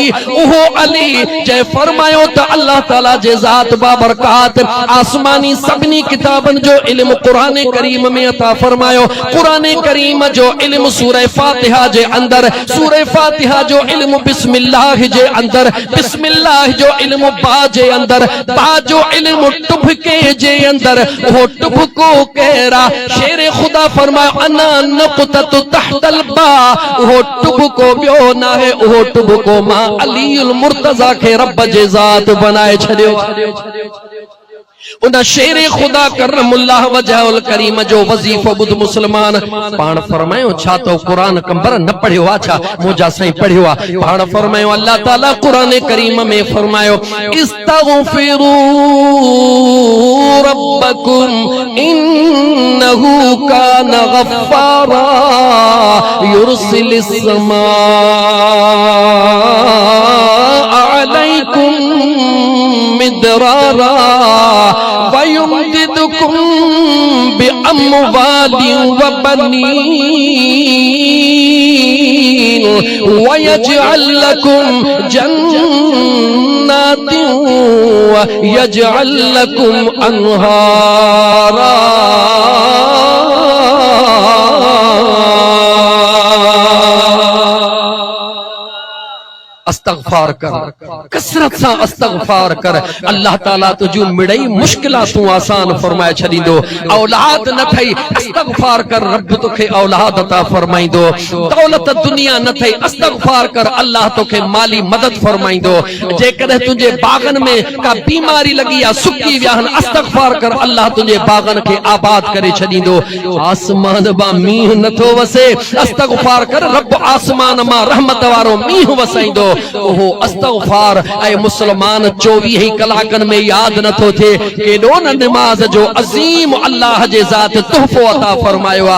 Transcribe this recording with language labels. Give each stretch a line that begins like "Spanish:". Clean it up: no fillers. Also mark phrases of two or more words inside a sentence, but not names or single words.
Sindhi: उहो अली जंहिं फरमायो त अल्लाह ताला जे ज़ात बाबरकात आसमानी सभिनी किताबनि जो इल्म क़ुरान करीम में अता फरमायो। क़ुरान करीम जो इल्म सूरह फातिहा जे अंदरि, सूरह फातिहा जो इल्म बिस्मिल्लाह जे अंदरि, बिस्मिल्लाह जो इल्म बा जे अंदरि, बा जो इल्म टुभके जे अंदर, वो टुभको कहरा शेरे खुदा फरमायो
Arabic: أنا نقطة تحت الباء,
Sindhi: वो टुभको ॿियो ना है, वो टुभको मां अलीउल मुर्तज़ा खे रब जे ज़ात बनाए छॾियो। उन शेरे खुदा
Arabic: كرم الله وجهه الكريم
Sindhi: जो वज़ीफ़ो ॿुध मुस्लमान। पाण फरमायो, छा तो क़ुरान कंबर न पढ़ियो आहे छा? मुंहिंजा साईं पढ़ियो आहे। पाण फरमायो, अल्लाह ताला क़ुरान करीम में फरमायो,
Arabic: استغفروا ربكم إنه كان غفارا يرسل السماء عليكم مدرارا ويمددكم بأموال وبنين ويجعل لكم جنات جنات يجعل لكم أنهارا.
Sindhi: अस्तगफार कर, कसरत सा अस्तगफार कर। अल्लाह ताला तुझू मिड़ई मुश्किलातूं आसान फरमाए छदींदो। औलाद न थई, अस्तगफार कर, रब तोखे औलाद अता फरमाइंदो। दौलत दुनिया न थई, अस्तगफार कर, अल्लाह तोखे माली मदद फरमाइंदो। जेकॾहिं तुंहिंजे बागन में का बीमारी लगी आ, सुकी विया आहिनि, अस्तगफार कर, अल्लाह तुंहिंजे बागन खे आबाद करे छदींदो। आसमान मां मींहुं नथो वसे, अस्तगफार कर, रब आसमान मां रहमत वारो मींहुं वसाईंदो। ओहो अस्तगफार ऐ मुसलमान 24 कलाकन में याद नथो थे केडो न नमाज जो अजीम अल्लाह जे ज़ात तोहफो अता फरमायो आ।